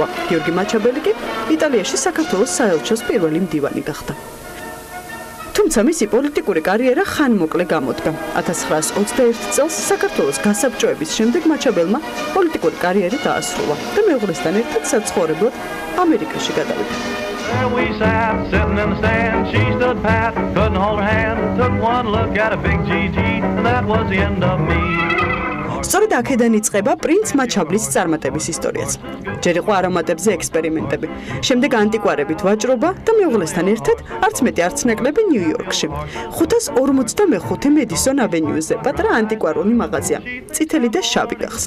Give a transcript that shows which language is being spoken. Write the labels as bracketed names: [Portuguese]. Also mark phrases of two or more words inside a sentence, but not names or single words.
[Georgian] გიორგი მაჩაბელი კი იტალიაში საქართველოს საელჩოს პირველი მდივანი გახდა. თუმცა მისი პოლიტიკური კარიერა ხანმოკლე გამოდგა. 1921 წელს საქართველოს გასაბჭოების შემდეგ მაჩაბელმა პოლიტიკური კარიერა დაასრულა და მეუღლესთან ერთად საცხოვრებლად ამერიკაში გადავიდა. [English] There we sat, sitting in the stand, she stood pat, couldn't hold her hand, took one look at a big GG, and that was the end of me. [Georgian] სწორედ აქედან იწყება პრინც მაჩაბლის წარმატების ისტორიაც. ჯერ იყო არომატებზე ექსპერიმენტები, შემდეგ ანტიკვარებით ვაჭრობა და მეუღლესთან ერთად არც მეტი არც ნაკლები ნიუ-იორკში. 545 მედისონ ავენიუზე პატარა ანტიკვარული მაღაზია, წითელი და შავი გახსნა.